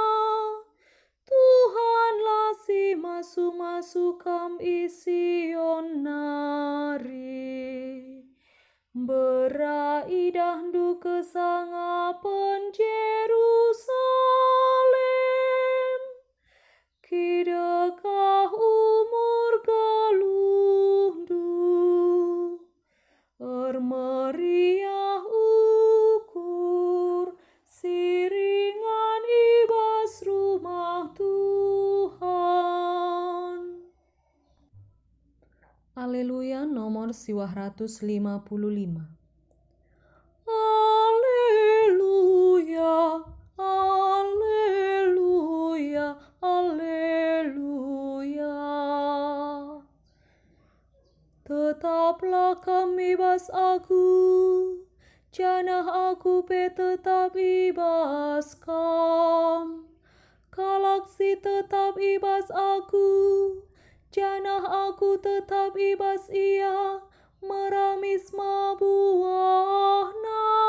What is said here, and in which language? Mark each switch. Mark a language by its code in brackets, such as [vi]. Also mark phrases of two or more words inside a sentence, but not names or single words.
[btx] Tuhanlah si masu-masu kam ision nari, beraidah du kesangapan Jerusalem, kidekah umur geluh du. Bermeriah ukur siringan ibas rumah Tuhan. Haleluya nomor 155. Haleluya, haleluya, haleluya. Tetaplah kami ibas aku, janah aku pe tetap ibas kam. Kalak si tetap ibas aku, janah aku tetap ibas ia, meramis mabuahna.